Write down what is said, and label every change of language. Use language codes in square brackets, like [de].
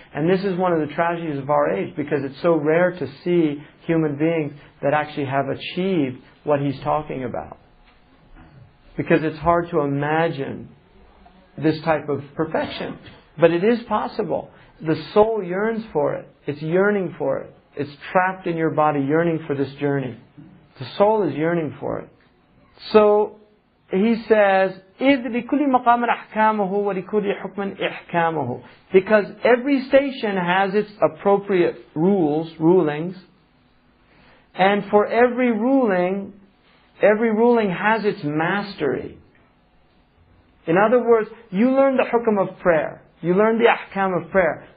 [en] And this is one of the tragedies of our age, because it's so rare to see human beings that actually have achieved what he's talking about. Because it's hard to imagine this type of perfection. But it is possible. The soul yearns for it. It's yearning for it. It's trapped in your body, yearning for this journey. The soul is yearning for it. So he says, [ar] إِذْ لِكُلِّ مَقَامٍ أَحْكَامُهُ وَلِكُلِّ حُكْمٍ إِحْكَامُهُ. [en] Because every station has its appropriate rulings. And for every ruling has its mastery. In other words, you learn the hukm of prayer. You learn the ahkam of prayer.